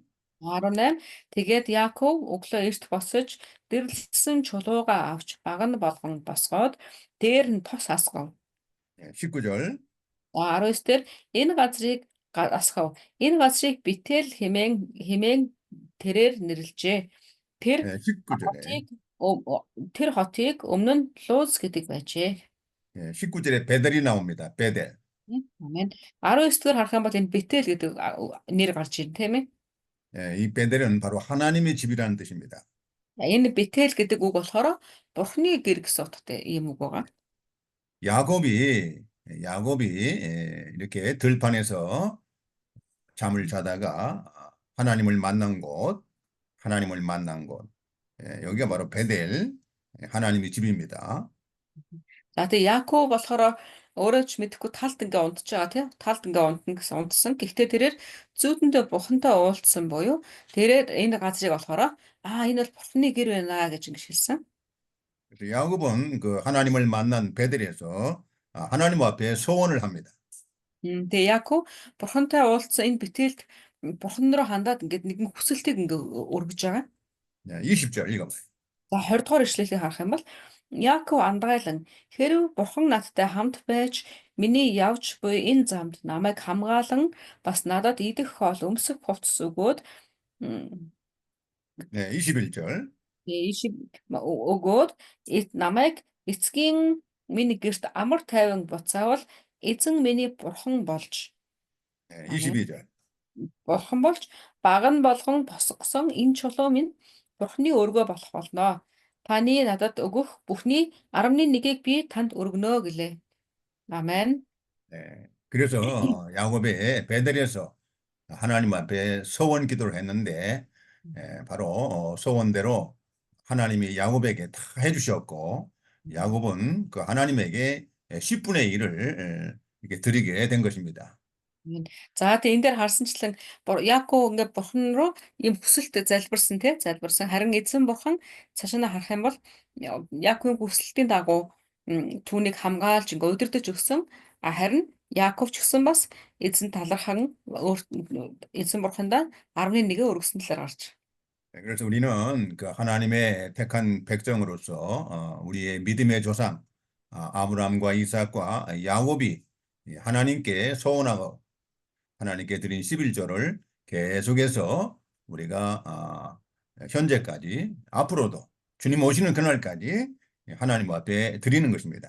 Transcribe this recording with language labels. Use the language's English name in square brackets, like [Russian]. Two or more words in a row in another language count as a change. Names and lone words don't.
[Mongolian] 18 тэгээд Яаков өглөө эрт босож дэрлэлсэн чулууга авч баг нь болгон босгоод дээр нь тос асгав. [Korean] 19절, [Mongolian] 19 дээр энэ газрыг асгав. Энэ газрыг Битэл хэмээн тэрээр нэрлэжээ. Тэр [Korean] 19절에, [Mongolian] тэр хотыг өмнө нь Луз гэдэг байжээ. [Korean] 19절에 베델이 나옵니다. 베델. [Mongolian] Амен. 19 дэх харах юм бол энэ Битэл гэдэг нэр гарч ирнэ тийм ээ. [Korean] 이 베델은 바로 하나님의 집이라는 뜻입니다. [Mongolian] Энэ Битэл гэдэг үг болохоор Бурхны гэр гэсэн утгатай ийм үг байгаа. [Korean] 야곱이 이렇게 들판에서 잠을 자다가 하나님을 만난 곳, 여기가 바로 베델, 하나님의 집입니다. [Mongolian] За тэгээ Яаков болохоор өөрөө ч мэдэхгүй талд ингээ унтж байгаа тийм талд ингээ унтна гэсэн унтсан. Гэхдээ тэрээр зүүдэндээ Бурхантай уулзсан буюу тэрээр энэ газрыг болохоор энэ бол Бурхны гэр байна гэж ингэ хэлсэн. [Korean] 그래서 야곱은 그 하나님을 만난 베델에서 하나님 앞에 소원을 합니다. [Mongolian] Тэгээ Яаков Бурхантай уулзсан энэ битээлд Бурхан руу хандаад ингээд нэгэн хүсэлтийг ингээ өргөж байгаа. [Korean] 20절 읽어봐요. [Mongolian] За 20 дугаар ишлэлийг харах юм бол Яаков андгайлан хэрв Бурхан надтай хамт байж миний явж буй энэ замд намайг хамгаалan бас надад идэх хоол өмсөх хувцас өгөөд [Korean] 21절. [Mongolian] өгөөд намайг эцгийн миний гэрт амар тайван буцаавал эзэн миний бурхан болж. [Korean] 22절. [Mongolian] Бурхан болж бага нь болгон босгосон энэ чулуу минь Бурханы өргөө болох болно. Таны надад өгөх бүхний 11-ийг би танд өргөнө гэлээ. [Korean] 아멘. 그래서 야곱의 베델에서 하나님 앞에 서원 기도를 했는데 바로 서원대로 하나님이 야곱에게 다 해주셨고 야곱은 그 하나님에게 10분의 1을 이렇게 드리게 된 것입니다. Мгм. [Mongolian] За тэгээ энэ дээр харсанчлан Яаков ингээд бурхан руу ийм хүсэлт залбирсан тий залбирсан. Харин эзэн бурхан цаашаа нь харах юм бол Яаковын хүсэлтийн дагуу түүнийг хамгаалж ингээд удирдах өгсөн. Харин Яаков ч гэсэн бас эзэн талархан эзэн бурхандаа 11-гээ өргөсөн талаар гарч. [Korean] 그래서 우리는 그 하나님의 택한 백성으로서 우리의 믿음의 조상 아브라함과 이삭과 야곱이 하나님께 소원하고 하나님께 드린 11조를 계속해서 우리가 현재까지 앞으로도 주님 오시는 그날까지 하나님 앞에 드리는 것입니다.